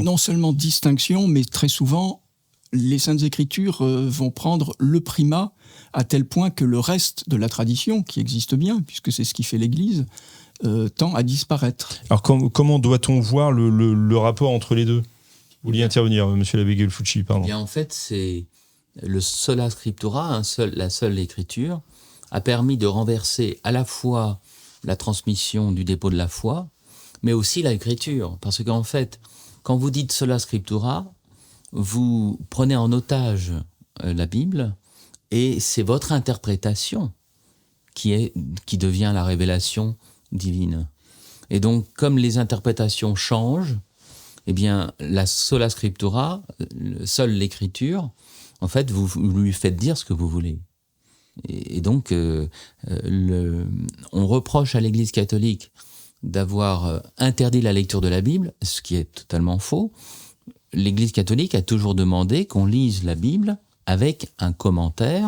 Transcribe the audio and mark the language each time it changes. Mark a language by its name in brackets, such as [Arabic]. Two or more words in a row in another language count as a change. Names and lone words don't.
[French] Non seulement distinction, mais très souvent, les Saintes Écritures vont prendre le primat à tel point que le reste de la tradition, qui existe bien, puisque c'est ce qui fait l'Église, tend à disparaître. Alors comment doit-on voir le rapport entre les deux? Vous vouliez intervenir, monsieur l'abbé Gelfucci, pardon. Bien, en fait, c'est le [Latin] sola scriptura, [French] la seule écriture, a permis de renverser à la fois la transmission du dépôt de la foi, mais aussi l'écriture. Parce qu'en fait, quand vous dites [Latin] sola scriptura, [French] vous prenez en otage la Bible, et c'est votre interprétation qui devient la révélation divine. Et donc, comme les interprétations changent, eh bien, la [Latin] sola scriptura, [French] seule l'écriture, en fait, vous lui faites dire ce que vous voulez. Et donc, on reproche à l'Église catholique d'avoir interdit la lecture de la Bible, ce qui est totalement faux. L'Église catholique a toujours demandé qu'on lise la Bible avec un commentaire